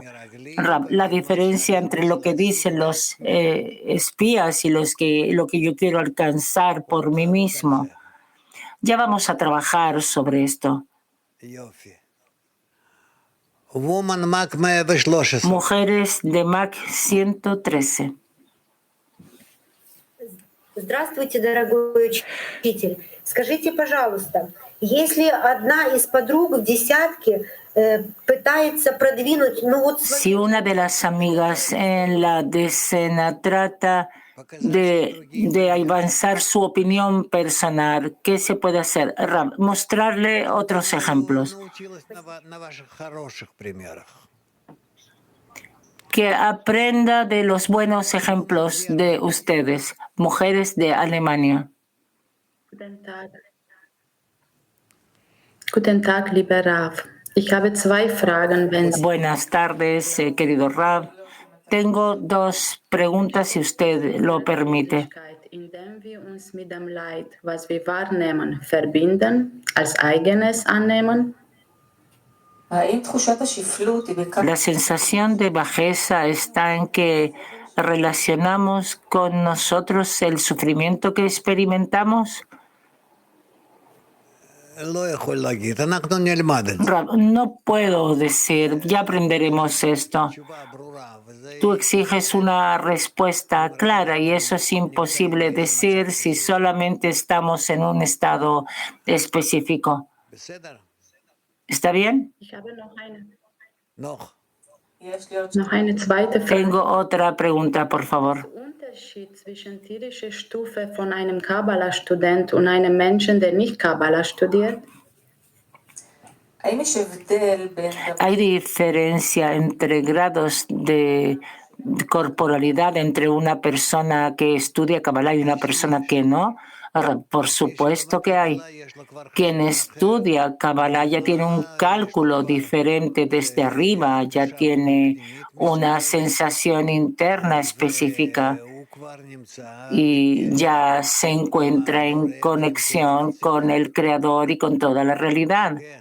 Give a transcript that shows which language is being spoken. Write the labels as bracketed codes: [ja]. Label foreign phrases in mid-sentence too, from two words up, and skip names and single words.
[es] La diferencia entre lo que dicen los espías y lo que yo quiero alcanzar por mí mismo. Ya vamos a trabajar sobre esto. Mujeres de Mac 113. [ru] Здравствуйте, дорогой учитель. Скажите, пожалуйста, если одна из подруг в десятке pытается продвинуть, [es] Si una de las amigas en la decena trata de avanzar su opinión personal, ¿qué se puede hacer? Mostrarle otros ejemplos. Que aprenda de los buenos ejemplos de ustedes, mujeres de Alemania. [de] Guten Tag, lieber Rav. Ich habe zwei Fragen, wenn Sie... [es] Buenas tardes, querido Rav. Tengo dos preguntas, si usted lo permite. [de] Indem wir uns mit dem Leid, was wir wahrnehmen, verbinden, als eigenes annehmen? [es] La sensación de bajeza está en que relacionamos con nosotros el sufrimiento que experimentamos. No puedo decir, ya aprenderemos esto. Tú exiges una respuesta clara y eso es imposible decir si solamente estamos en un estado específico. ¿Está bien? Tengo otra pregunta, por favor. [de] Unterschied zwischen tierischer Stufe von einem Kabbalah-Student und einem Menschen, der nicht Kabbalah studiert? [es] ¿Hay diferencia entre grados de corporalidad entre una persona que estudia Kabbalah y una persona que no? Por supuesto que hay. Quien estudia Kabbalah ya tiene un cálculo diferente desde arriba, ya tiene una sensación interna específica y ya se encuentra en conexión con el Creador y con toda la realidad.